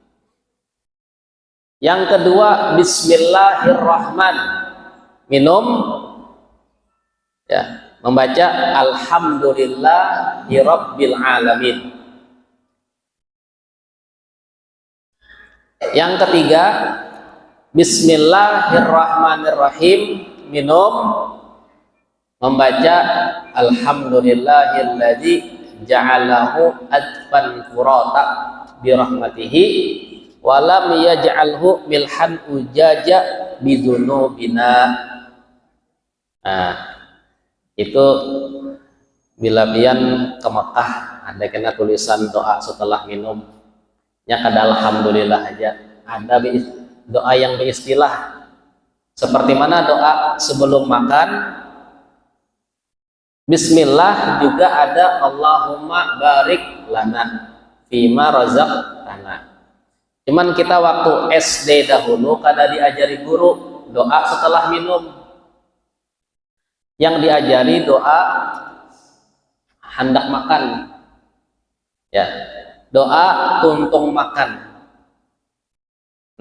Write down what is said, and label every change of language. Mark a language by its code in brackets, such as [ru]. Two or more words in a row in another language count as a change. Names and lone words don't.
[bjn] Yang kedua [ar] بسم الله الرحمن الرحيم, [bjn] minum ya, membaca [ar] الحمد لله رب العالمين. [bjn] Yang ketiga [ar] بسم الله الرحمن الرحيم, [bjn] minum, membaca [ar] الحمد لله الذي جعله عذبا فراتا برحمته ولم يجعله ملحا أجاجا بذنوبنا. [bjn] Nah, itu bila pian ke Mekah ada kena tulisan doa setelah minumnya kada alhamdulillah aja, ada doa yang beristilah seperti mana doa sebelum makan bismillah, juga ada [ar] اللهم بارك لنا فيما رزقتنا. [bjn] Cuman kita waktu SD dahulu kada diajari guru doa setelah minum. Yang diajari doa hendak makan ya, doa tuntung makan.